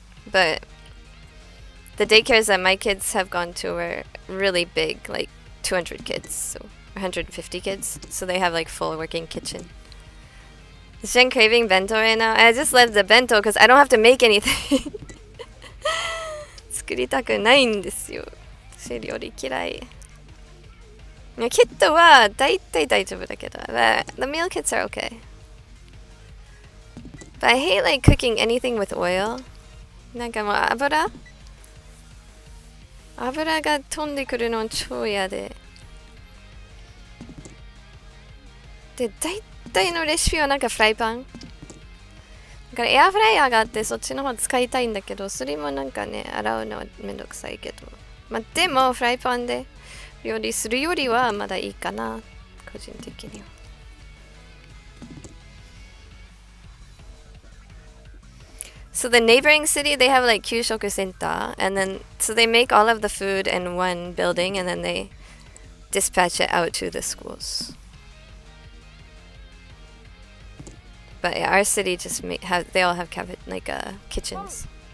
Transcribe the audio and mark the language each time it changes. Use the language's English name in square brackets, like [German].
[English] But the daycares that my kids have gone to were really big, like 200 kids, so 150 kids. So they have like full working kitchen. Is Jen craving bento right now? I just love the bento because I don't have to make anything. [Japanese] 作りたくないんですよ。私料理嫌い。キットはだいたい大丈夫だけど、 but the meal kits are okay. [English] But I hate like cooking anything with oil. [Japanese] なんかもう油が飛んでくるの超嫌で。で、大体のレシピはなんかフライパン。だからエアフライヤーがあってそっちの方使いたいんだけど、それもなんかね、洗うのはめんどくさいけど。まあでもフライパンで料理するよりはまだいいかな、個人的には。 [English] So the neighboring city, they have like kyushoku center, and then so they make all of the food in one building, and then they dispatch it out to the schools. But yeah, our city just they all have kitchens.